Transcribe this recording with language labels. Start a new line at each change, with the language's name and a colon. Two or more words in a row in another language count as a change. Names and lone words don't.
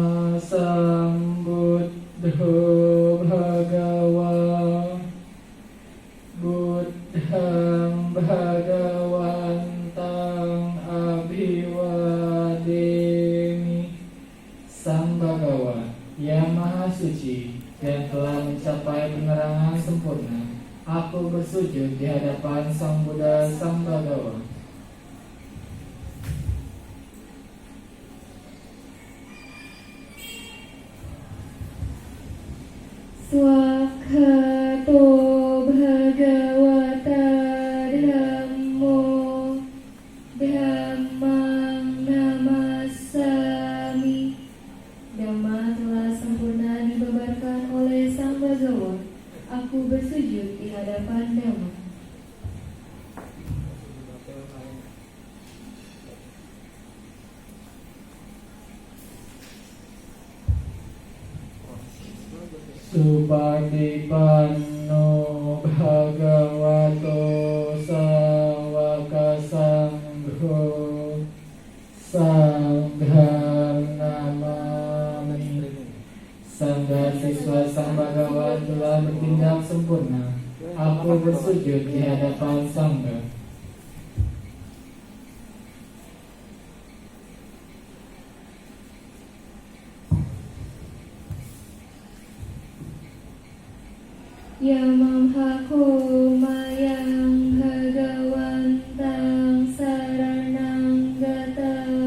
Pali: sambuddho bhagawa buddhang bhagawantang abhiwademi.
Indonesian: Sang Bhagawa yang maha suci dan telah mencapai penerangan sempurna, aku bersujud di hadapan Sang Buddha Sang Bhagawa.
Pali: Swakhato bhagavata dhammo dhammang namasami.
Indonesian: Dhamma telah sempurna dibabarkan oleh Sang Bhagawa. Aku bersujud di hadapan Dhamma.
Pali: Supadipanno bhagavato sawaka sangho sanghang namami.
Indonesian: Sangha siswa Sang Bhagawa telah bertindak sempurna. Aku bersujud di hadapan Sangha.
Pali: Yamamhako mayang bhagawantang saranang gata